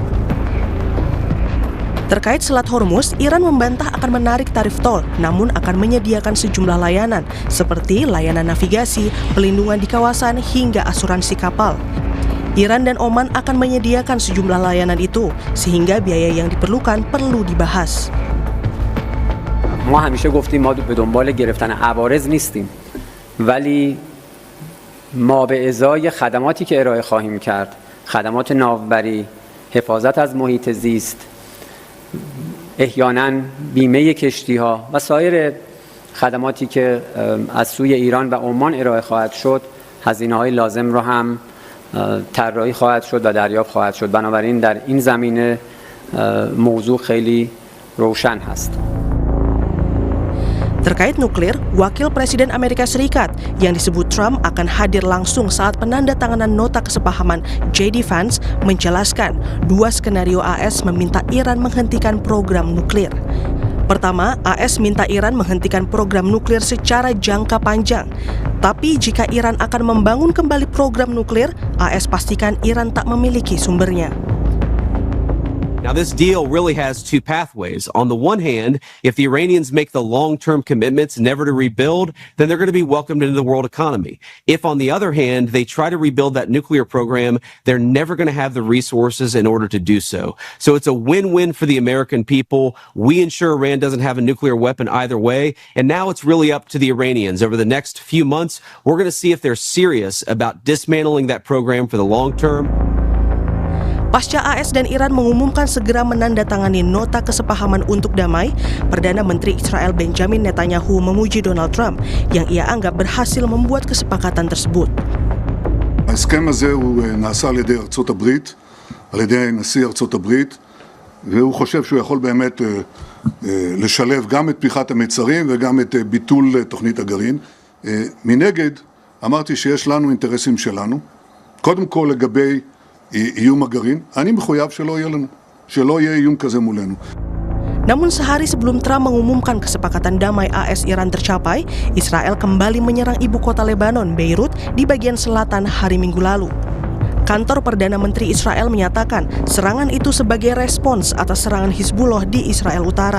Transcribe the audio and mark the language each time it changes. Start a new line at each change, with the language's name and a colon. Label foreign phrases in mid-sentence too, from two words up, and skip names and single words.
Indonesian: Terkait Selat Hormuz, Iran membantah akan menarik tarif tol, namun akan menyediakan sejumlah layanan, seperti layanan navigasi, pelindungan di kawasan, hingga asuransi kapal. Iran dan Oman akan menyediakan sejumlah layanan itu, sehingga biaya yang diperlukan perlu dibahas.
Persian: ما همیشه گفتیم ما به دنبال گرفتن عوارض نیستیم، ولی ما به ازای خدماتی که ارائه خواهیم کرد، خدمات ناوبری، حفاظت از محیط زیست، احیانا بیمه کشتی‌ها و سایر خدماتی که از سوی ایران و عمان ارائه خواهد شد، هزینه‌های لازم را هم طراحی خواهد شد و دریافت خواهد شد. بنابراین در این زمینه موضوع خیلی روشن هست.
Indonesian: Terkait nuklir, Wakil Presiden Amerika Serikat yang disebut Trump akan hadir langsung saat penandatanganan nota kesepahaman J.D. Vance menjelaskan dua skenario AS meminta Iran menghentikan program nuklir. Pertama, AS minta Iran menghentikan program nuklir secara jangka panjang. Tapi jika Iran akan membangun kembali program nuklir, AS pastikan Iran tak memiliki sumbernya.
English: Now, this deal really has two pathways. On the one hand, if the Iranians make the long-term commitments never to rebuild, then they're going to be welcomed into the world economy. If, on the other hand, they try to rebuild that nuclear program, they're never going to have the resources in order to do so. So it's a win-win for the American people. We ensure Iran doesn't have a nuclear weapon either way. And now it's really up to the Iranians. Over the next few months, we're going to see if they're serious about dismantling that program for the long term.
Indonesian: Pasca AS dan Iran mengumumkan segera menandatangani nota kesepahaman untuk damai, Perdana Menteri Israel Benjamin Netanyahu memuji Donald Trump yang ia anggap berhasil membuat kesepakatan tersebut.
Hebrew: ההסכם הזה הוא נעשה על ידי ארצות הברית, על ידי נשיא ארצות הברית, והוא חושב שהוא יכול באמת לשלב גם את פתיחת המצרים וגם את ביטול תוכנית הגרעין. מנגד, אמרתי שיש לנו אינטרסים שלנו, קודם כל לגבי איום הגרעין, אני מחויב שלא יהיה לנו, שלא יהיה איום כזה מולנו.
Indonesian: Namun sehari sebelum Trump mengumumkan kesepakatan damai AS-Iran tercapai, Israel kembali menyerang ibu kota Lebanon, Beirut, di bagian selatan hari Minggu lalu. Kantor Perdana Menteri Israel menyatakan serangan itu sebagai respons atas serangan Hizbullah di Israel Utara.